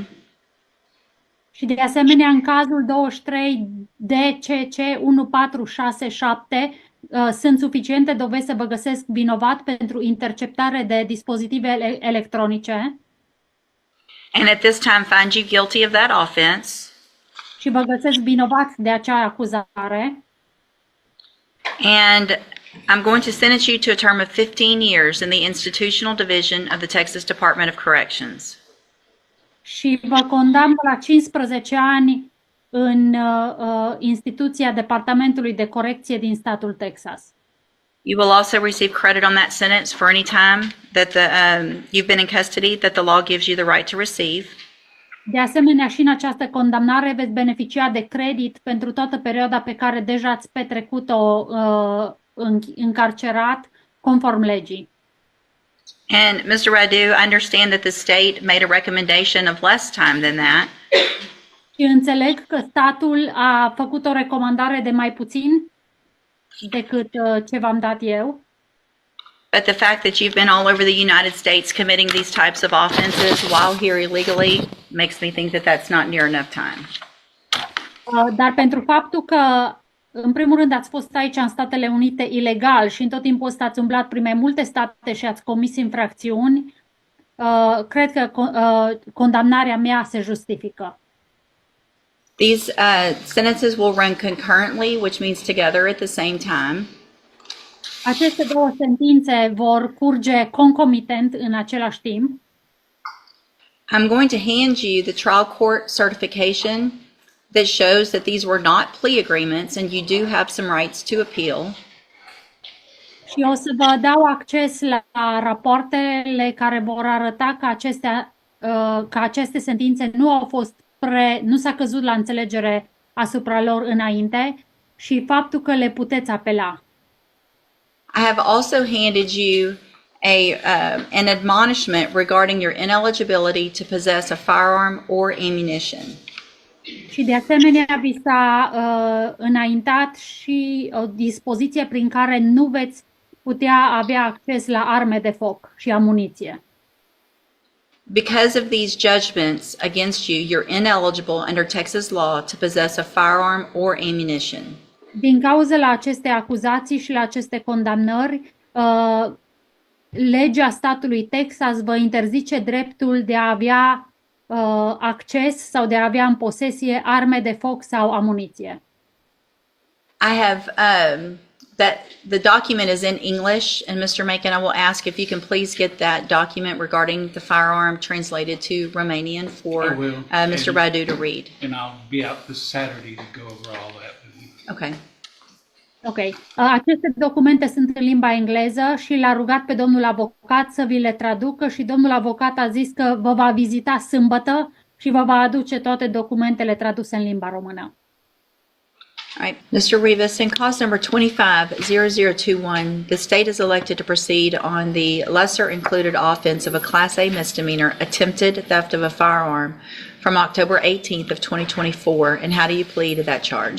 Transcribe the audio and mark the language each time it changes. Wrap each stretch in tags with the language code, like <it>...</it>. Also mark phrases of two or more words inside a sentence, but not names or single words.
<ro>Și de asemenea, în cazul 23 DCC 1467, sunt suficiente dovezi să vă găsesc vinovat pentru interceptare de dispozitive electronice.</ro> <en>And at this time find you guilty of that offense.</en> <ro>Și vă găsesc vinovat de acea acuzare.</ro> <en>And I'm going to sentence you to a term of 15 years in the Institutional Division of the Texas Department of Corrections.</en> <ro>Și vă condamn la 15 ani în instituția Departamentului de Corecție din statul Texas.</ro> <en>You will also receive credit on that sentence for any time that you've been in custody that the law gives you the right to receive.</en> <ro>De asemenea, și în această condamnare veți beneficia de credit pentru toată perioada pe care deja ați petrecut-o încarcerat, conform legii.</ro> <en>And Mr. Radu, I understand that the state made a recommendation of less time than that.</en> <ro>Și înțeleg că statul a făcut o recomandare de mai puțin decât ce v-am dat eu.</ro> <en>But the fact that you've been all over the United States committing these types of offenses while here illegally makes me think that that's not near enough time.</en> <ro>Dar pentru faptul că, în primul rând, ați fost aici în Statele Unite ilegal și în tot timpul ăsta ați umblat prin mai multe state și ați comis infracțiuni, cred că condamnarea mea se justifică.</ro> <en>These sentences will run concurrently, which means together at the same time.</en> <ro>Aceste două sentințe vor curge concomitent în același timp.</ro> <en>I'm going to hand you the trial court certification that shows that these were not plea agreements and you do have some rights to appeal.</en> <ro>Și o să vă dau acces la rapoartele care vor arăta că aceste sentințe nu s-a căzut la înțelegere asupra lor înainte și faptul că le puteți apela.</ro> <en>I have also handed you an admonishment regarding your ineligibility to possess a firearm or ammunition.</en> <ro>Și de asemenea vi s-a înaintat și o dispoziție prin care nu veți putea avea acces la arme de foc și amuniție.</ro> <en>Because of these judgments against you, you're ineligible under Texas law to possess a firearm or ammunition.</en> <ro>Din cauza la aceste acuzații și la aceste condamnări, legea statului Texas vă interzice dreptul de a avea acces sau de a avea în posesie arme de foc sau amuniție.</ro> <en>I have that the document is in English, and Mr. Macon, I will ask if you can please get that document regarding the firearm translated to Romanian for I will. Mr. Radu to read. And I'll be out this Saturday to go over all that with you. Okay. Ok.</en> <ro>Aceste documente sunt în limba engleză și l-a rugat pe domnul avocat să vi le traducă și domnul avocat a zis că vă va vizita sâmbătă și vă va aduce toate documentele traduse în limba română.</ro> <en>All right, Mr. Rivas, in cause number 25-0021, the state is elected to proceed on the lesser included offense of a Class A misdemeanor, attempted theft of a firearm, from October 18th of 2024. And how do you plead to that charge?</en>